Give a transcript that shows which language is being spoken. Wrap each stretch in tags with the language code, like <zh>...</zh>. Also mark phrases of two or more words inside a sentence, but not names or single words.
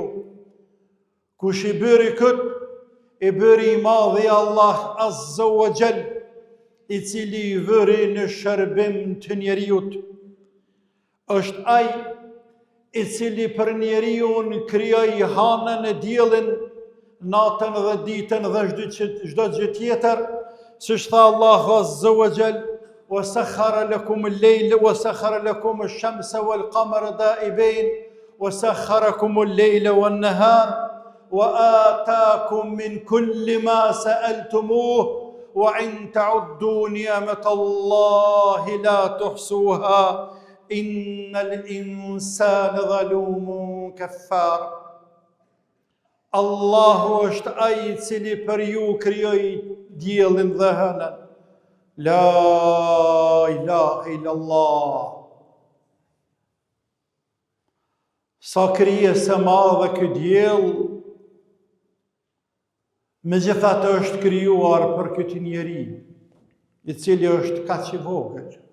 <sq>Kush i bëri këtë, i bëri i madhi Allah</sq> <ar>عز وجل,</ar> <sq>i cili i vëri në shërbim të njeriut. Është ai i cili për njeriun krijoi hanën e diellin, natën dhe ditën dhe çdo gjë tjetër, siç tha Allahu</sq> <ar>عز وجل, وسخر لكم الليل وسخر لكم الشمس والقمر دائبين وسخركم الليل والنهار وآتاكم من كل ما سألتموه وإن تعدوا نعمة الله لا تحصوها إن الإنسان ظلوم كفار.</ar> <sq>Allahu është ai i cili për ju krijoi diellin dhe hënën.</sq> <ar>لا إله إلا الله.</ar> <sq>Sa krijesë e madhe ky diell, megjithatë është krijuar për këtë njeri, i cili është kaq i vogël.</sq>